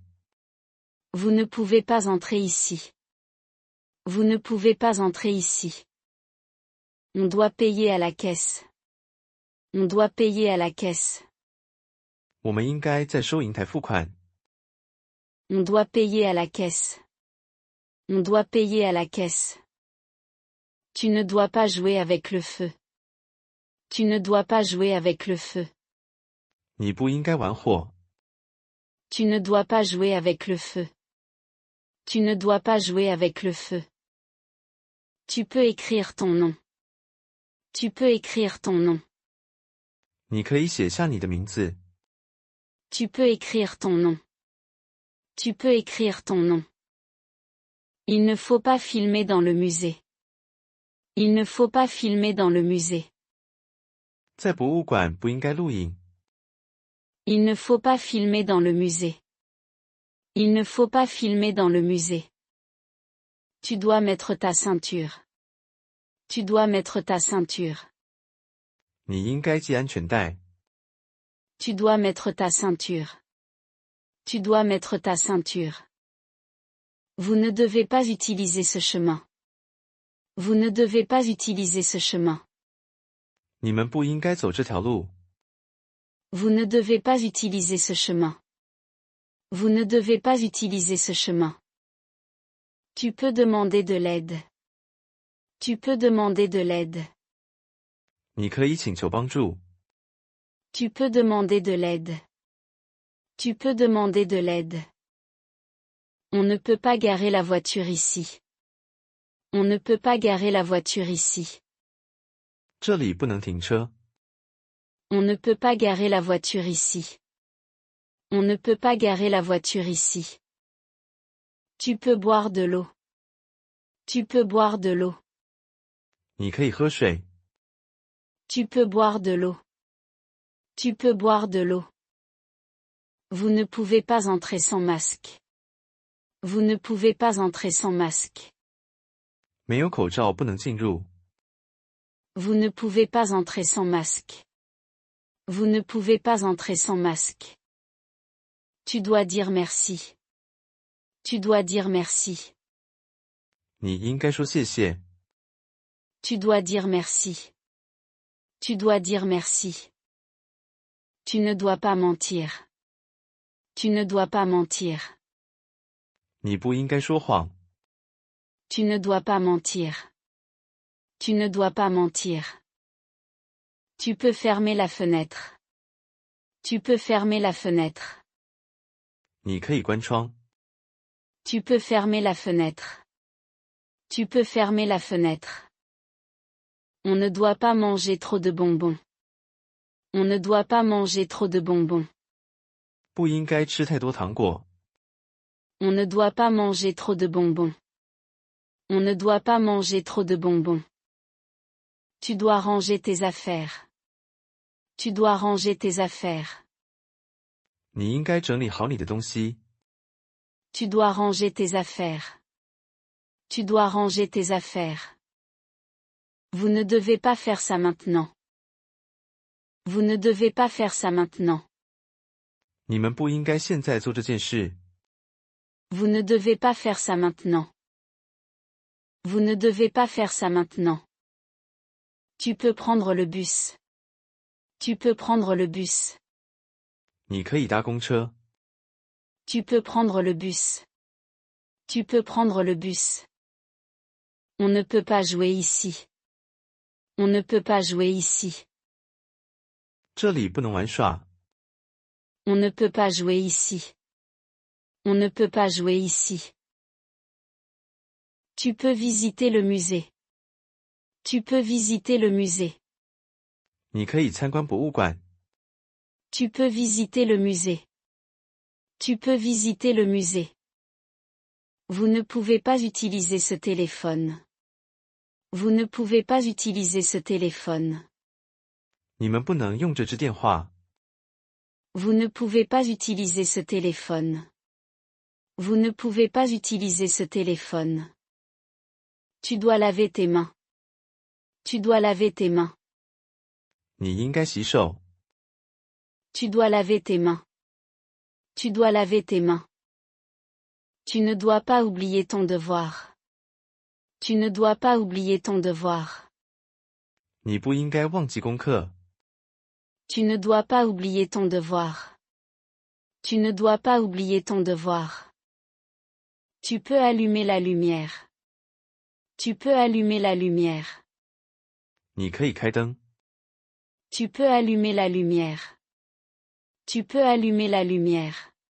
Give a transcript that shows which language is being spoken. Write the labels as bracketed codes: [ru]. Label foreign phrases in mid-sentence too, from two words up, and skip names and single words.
[fr] Vous ne pouvez pas entrer ici. Vous ne pouvez pas entrer ici. On doit payer à la caisse. On doit payer à la caisse. [zh] 我们应该在收银台付款。 [fr] On doit payer à la caisse. On doit payer à la caisse. Tu ne dois pas jouer avec le feu. Tu ne dois pas jouer avec le feu. [zh] 你不应该玩火。 [fr] Tu ne dois pas jouer avec le feu. Tu ne dois pas jouer avec le feu. Tu peux écrire ton nom. Tu peux écrire ton nom. [zh] 你可以写下你的名字。 [fr] Tu peux écrire ton nom. Tu peux écrire ton nom. Il ne faut pas filmer dans le musée. Il ne faut pas filmer dans le musée. [zh] 在博物馆不应该录影。 [fr] Il ne faut pas filmer dans le musée. Il ne faut pas filmer dans le musée. Tu dois mettre ta ceinture. Tu dois mettre ta ceinture. [zh] 你应该系安全带。 [fr] Tu dois mettre ta ceinture. Tu dois mettre ta ceinture. Vous ne devez pas utiliser ce chemin. Vous ne devez pas utiliser ce chemin. [zh] 你们不应该走这条路。 [fr] Vous ne devez pas utiliser ce chemin. Vous ne devez pas utiliser ce chemin. Tu peux demander de l'aide. Tu peux demander de l'aide. [zh] 你可以请求帮助。 [fr] Tu peux demander de l'aide. Tu peux demander de l'aide. On ne peut pas garer la voiture ici. On ne peut pas garer la voiture ici. [zh] 这里不能停车。 [fr] On ne peut pas garer la voiture ici. On ne peut pas garer la voiture ici. Tu peux boire de l'eau. Tu peux boire de l'eau. [zh] 你可以喝水。 [fr] Tu peux boire de l'eau. Tu peux boire de l'eau. Vous ne pouvez pas entrer sans masque. Vous ne pouvez pas entrer sans masque. [zh] 没有口罩不能进入。 [fr] Vous ne pouvez pas entrer sans masque. Vous ne pouvez pas entrer sans masque. Tu dois dire merci. Tu dois dire merci. [zh] 你应该说谢谢。 [fr] Tu dois dire merci. Tu dois dire merci. Tu ne dois pas mentir. Tu ne dois pas mentir. [zh] 你不应该说谎。 [fr] Tu ne dois pas mentir. Tu ne dois pas mentir. Tu peux fermer la fenêtre. Tu peux fermer la fenêtre. [zh] 你可以关窗。 [fr] Tu peux fermer la fenêtre. Tu peux fermer la fenêtre. On ne doit pas manger trop de bonbons. On ne doit pas manger trop de bonbons. [zh] 不应该吃太多糖果。 [fr] On ne doit pas manger trop de bonbons. On ne doit pas manger trop de bonbons. Tu dois ranger tes affaires. Tu dois ranger tes affaires. [zh] 你应该整理好你的东西。 [fr] Tu dois ranger tes affaires. Tu dois ranger tes affaires. Vous ne devez pas faire ça maintenant. Vous ne devez pas faire ça maintenant. [zh] 你们不应该现在做这件事。 [fr] Vous ne devez pas faire ça maintenant. Vous ne devez pas faire ça maintenant. Tu peux prendre le bus. Tu peux prendre le bus. [zh] 你可以搭公车。 [fr] Tu peux prendre le bus. Tu peux prendre le bus. On ne peut pas jouer ici. On ne peut pas jouer ici. [zh] 这里不能玩耍。 [fr] On ne peut pas jouer ici. On ne peut pas jouer ici. Tu peux visiter le musée. Tu peux visiter le musée. [zh] 你可以参观博物馆。 [fr] Tu peux visiter le musée. Tu peux visiter le musée. Vous ne pouvez pas utiliser ce téléphone. Vous ne pouvez pas utiliser ce téléphone. [zh] 你们不能用这支电话。 [fr] Vous ne pouvez pas utiliser ce téléphone. Vous ne pouvez pas utiliser ce téléphone. Tu dois laver tes mains. Tu dois laver tes mains. [zh] 你应该洗手。 [fr] Tu dois laver tes mains. Tu dois laver tes mains. Tu ne dois pas oublier ton devoir. Tu ne dois pas oublier ton devoir. [zh] 你不应该忘记功课。 [fr] Tu ne dois pas oublier ton devoir. Tu ne dois pas oublier ton devoir. Tu peux allumer la lumière. Tu peux allumer la lumière. [zh] 你可以开灯。 [fr] Tu peux allumer la lumière. Tu peux allumer la lumière.